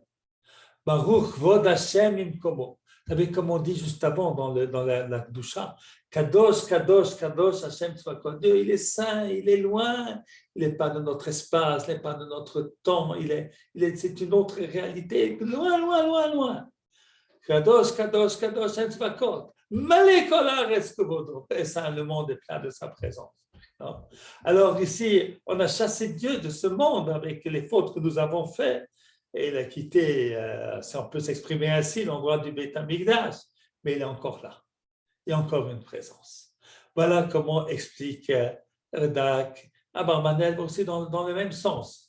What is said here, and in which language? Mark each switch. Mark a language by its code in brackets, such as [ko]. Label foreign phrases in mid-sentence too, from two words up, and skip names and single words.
[he] ברוך כבוד השם ממקומו. [fr] Vous savez, comme on dit juste avant dans la Kedusha, [he] קדוש, קדוש, קדוש, השם צבאות. [fr] Dieu, il est saint, il est loin, il n'est pas de notre espace, il n'est pas de notre temps, c'est une autre réalité, loin. [he] קדוש, קדוש, קדוש, השם צבאות. מלא כל הארץ כבודו. [fr] Et ça, le monde est plein de sa présence. Non? Alors ici, on a chassé Dieu de ce monde avec les fautes que nous avons faites. Et il a quitté, si on peut s'exprimer ainsi, l'endroit du Beth Amikdash, mais il est encore là. Il y a encore une présence. Voilà comment explique Radak, Abarbanel aussi dans le même sens.